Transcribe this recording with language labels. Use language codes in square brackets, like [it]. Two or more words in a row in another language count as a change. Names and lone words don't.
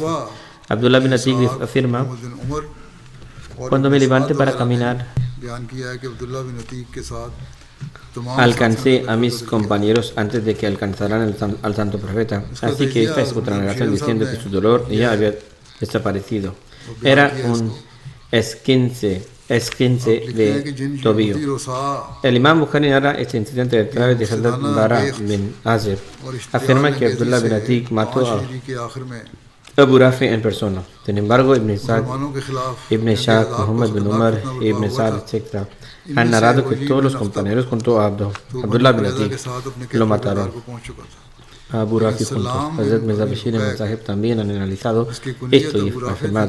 [es] Abdullah bin Atik afirma, cuando me levante para caminar, alcancé a mis compañeros antes de que alcanzaran al santo profeta. Así que esta es otra narración diciendo que su dolor ya había desaparecido. Era un esquince de tobillo. El imam Bukhari narra este incidente a través de Hazrat Bara bin Azib. Afirma que Abdullah bin Atik mató a Abu Rafi en persona. Sin embargo, Ibn Ishaq, Muhammad bin Umar, Ibn Sa'd, etc. han narrado que todos los compañeros junto a Abdullah bin Atik lo mataron a Abu Rafi juntos. Hazrat Mirza Bashir y Sahib también han analizado esto y afirmado.